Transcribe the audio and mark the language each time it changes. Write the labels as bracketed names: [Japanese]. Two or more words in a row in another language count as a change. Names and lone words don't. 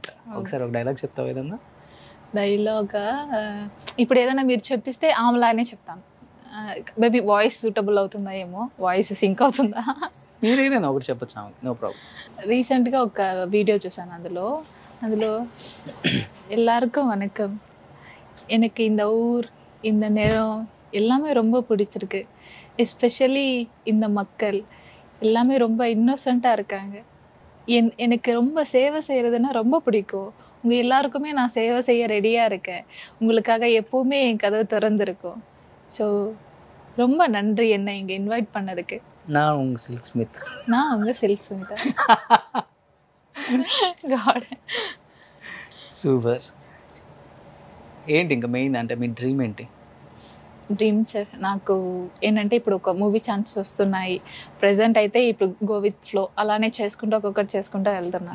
[Telugu] ఒకసారి ఒక డైలాగ్ చెప్తావు ఏదన్నా? డైలాగా ఇప్పుడు ఏదైనా మీరు చెప్పిస్తే ఆమెలానే చెప్తాను. [English] maybe voice suitable [Telugu] అవుతుందా ఏమో, [English] voice sync [Telugu] అవుతుందా? మీరేదైనా ఒకటి చెప్పచ్చు, [English] no problem. [Telugu] రీసెంట్గా ఒక వీడియో చూసాను, అందులో [Tamil] எல்லாருக்கும் வணக்கம், எனக்கு இந்த ஊர் இந்த நேரம் எல்லாமே ரொம்ப பிடிச்சிருக்கு, எஸ்பெஷலி இந்த மக்கள் எல்லாமே ரொம்ப இன்னோசென்ட்டாக இருக்காங்க, எனக்கு ரொம்ப சேவை செய்கிறதுனா ரொம்ப பிடிக்கும், உங்கள் எல்லாருக்குமே நான் சேவை செய்ய ரெடியாக இருக்கேன், உங்களுக்காக எப்போவுமே என் கதவு திறந்துருக்கும், ஸோ ரொம்ப நன்றி என்னை இங்கே இன்வைட் பண்ணதுக்கு. நான் உங்கள் சில்க் ஸ்மித். நான் உங்கள் சில்க் ஸ்மித். [Telugu] గాడ్ సూపర్. ఏంటి ఇంకా మెయిన్ అంటే మీ డ్రీమ్ ఏంటి? డ్రీమ్ నాకు ఏంటంటే ఇప్పుడు ఒక [English] movie chances [Telugu] వస్తున్నాయి. ప్రెసెంట్ అయితే ఇప్పుడు [English] go with flow [Telugu] అలానే చేసుకుంటూ ఒక్కొక్కటి చేసుకుంటూ వెళ్తున్నాను.